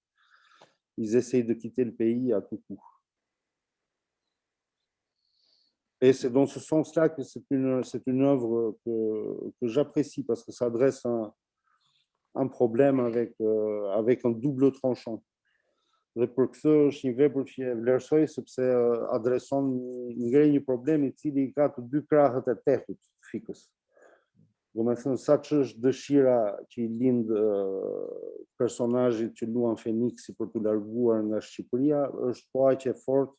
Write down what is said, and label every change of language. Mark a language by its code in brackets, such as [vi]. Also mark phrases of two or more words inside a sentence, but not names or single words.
[fr] Ils essayent de quitter le pays à tout coup. Et c'est dans ce sens-là que c'est une œuvre que j'apprécie, parce que ça adresse un problème avec un double tranchant. [sq] Dhe për këtë është një vepër që e vlerësoj, sepse adreson ngrej një problem I cili ka të dy krahët e tehut fikës. Do me thënë, sa që është dëshira që I lind personazhit që luan Feniksi për të larguar nga Shqipëria, është po aq e fortë.